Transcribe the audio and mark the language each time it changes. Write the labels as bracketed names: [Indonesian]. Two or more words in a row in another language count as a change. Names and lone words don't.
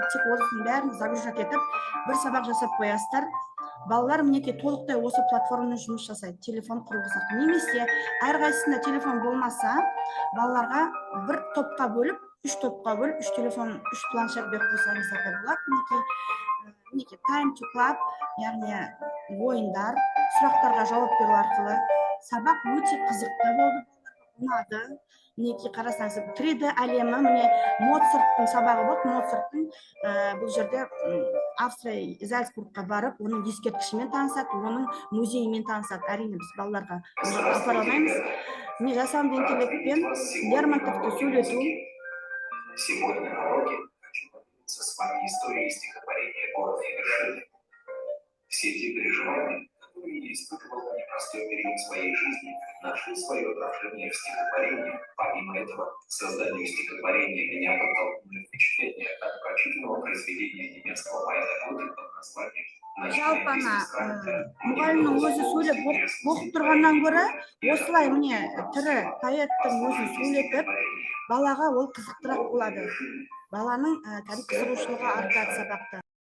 [Kazakh] Тек осының бәрін загружать етіп, бір сабақ жасап қоясыздар. Балалар мінекей толықтай осы платформамен жұмыс жасайды, телефон құрылғысы. Немесе әрқайсысында телефон болмаса, балаларға бір топқа бөліп, 3 топқа бөліп, 3 телефон, 3 планшет беріп қойсаңыздар да болады. [English] Мінекей time to club, [Kazakh] яғни ойындар, сұрақтарға жауап беру арқылы сабақ өте қызықты болды, ұнады. Мінекей қарасаңыз, 3D әлемі, міне Моцарттың сабағы болды. Моцарттың бұл жерде Австрия Зальцбургқа барып, оның ескерткішімен танысады, оның музейімен танысады. Әрине біз балаларға апара алмаймыз. Міне жасанды интеллектпен Лермонтовты сөйлету. [Russian] Сегодня на уроке хочу поделиться с вами историей стихотворения «Город и вершины». Все те переживания, которые я испытывал в непростой период своей жизни, нашли свое отражение в стихотворении. Помимо этого, к созданию стихотворения меня подтолкнули впечатление от прочитанного произведения немецкого поэта Готе под названием [Kazakh] Жалпана мұғалімнің өзі сөйлеп оқып тұрғаннан гөрі, осылай міне тірі поэттің өзін сөйлетіп, балаға ол қызықтырақ болады. Баланың қызығушылығы артады сабақта.